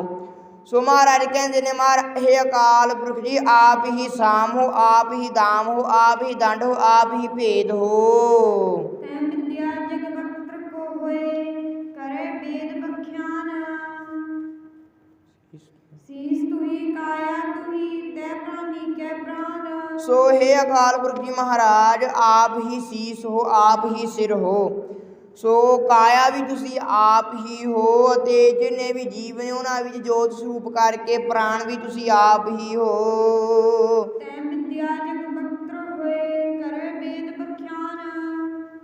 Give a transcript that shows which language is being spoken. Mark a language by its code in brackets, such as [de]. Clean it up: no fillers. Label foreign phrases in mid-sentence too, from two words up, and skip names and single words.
[pa] ਸੋ ਮਹਾਰਾਜ ਕਹਿੰਦੇ ਨੇ, ਹੇ ਅਕਾਲ ਪੁਰਖ ਜੀ, ਆਪ ਹੀ ਸਾਮ ਹੋ, ਆਪ ਹੀ ਦਾਮ ਹੋ, ਆਪ ਹੀ ਦੰਡ ਹੋ, ਆਪ ਹੀ ਭੇਦ ਹੋ। ਤੈ ਵਿਦਿਆ ਜਗ ਵਕਤ੍ਰ ਕੋ ਹੋਏ, ਕਰੇ ਵੇਦ ਬਖਿਆਨ। ਸੀਸ ਤੂੰ ਹੀ ਕੀ ਕਾਇਆ ਤੁਹੀ ਤੈ ਪ੍ਰਾਣੀ ਕੈ ਪ੍ਰਾਣ। ਸੋ ਹੇ ਅਕਾਲ ਪੁਰਖ ਜੀ ਮਹਾਰਾਜ, ਆਪ ਹੀ ਸੀਸ ਹੋ, ਆਪ ਹੀ ਸਿਰ ਹੋ। ਸੋ ਕਾਇਆ ਵੀ ਤੁਸੀਂ ਆਪ ਹੀ ਹੋ ਅਤੇ ਜਿੰਨੇ ਵੀ ਜੀਵ ਨੇ ਉਹਨਾਂ ਵਿੱਚ ਜੋਤ ਸਰੂਪ ਕਰਕੇ ਪ੍ਰਾਣ ਵੀ ਤੁਸੀਂ ਆਪ ਹੀ ਹੋ। ਤੈ ਵਿਦਿਆ ਜਗ ਬਖਤਰ ਹੋਏ ਕਰੇ ਵੇਦ ਬਖਿਆਨ।